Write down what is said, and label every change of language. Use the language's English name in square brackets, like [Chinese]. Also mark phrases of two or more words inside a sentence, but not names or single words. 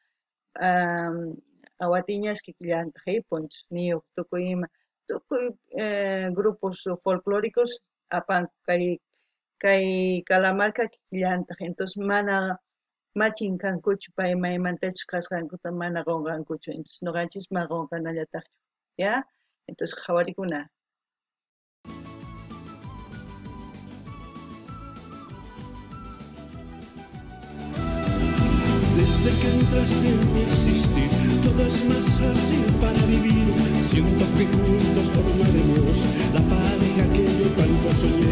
[Quechua] awatiñashki llantaq ponchos niyuq tukuy ima tukuy [Spanish] grupos folclóricos [Quechua] apanku kay Calamarca llantaq entonces mana machin kankuchu pay maymantachus kasqankuta mana qunqankuchu entonces nuqanchis ma qunqanallataqchu ya entonces qhawarikuna. [Spanish] Desde que entraste en mi existir, todo es más fácil para vivir. Siento que juntos formaremos la pareja que yo tanto soñé.